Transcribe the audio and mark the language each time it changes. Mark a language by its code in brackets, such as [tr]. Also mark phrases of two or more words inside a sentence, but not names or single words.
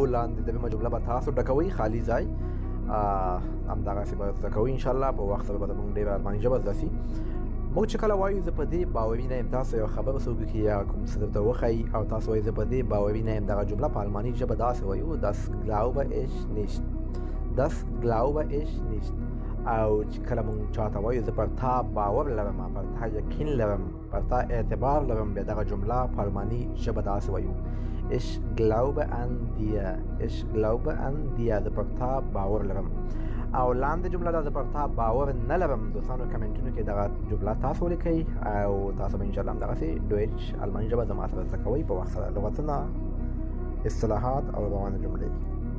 [ps] لاندې دویمه جمله به تاسو ډکوئ، خالي ځای همدغسې به زده کوئ انشاءالله. په وخت سره به زموږ ډېره الماني ژبه زده سي. موږ چې کله وایو زه په دې باوري نه یم، تاسو یوه خبره څوک وکړي یا کوم څه درته وښایي او تاسو وایي زه په دې باوري نه یم، دغه جمله په الماني ژبه داسې وایو [de] das glaube ich nicht. das glaube ich nicht. [ps] او چې کله مونږ چاته وایو زه پر تا باور لرم، پر تا یقین لرم، پر تا اعتبار لرم، بیا دغه جمله په الماني ژبه داسې وایو [de] ich glaube an dir. ich glaube an dir. [ps] زه پر تا باور لرم. او لاندې جمله ده زه پر تا باور نه لرم. دوستانو کمنټونو کې دغه جمله تاسو ولیکئ او تاسو به انشاءالله همدغسې دویچ الماني ژبه زما سره زده کوئ په وخت سره. لغتونه، اصطلاحات او روانه جملې.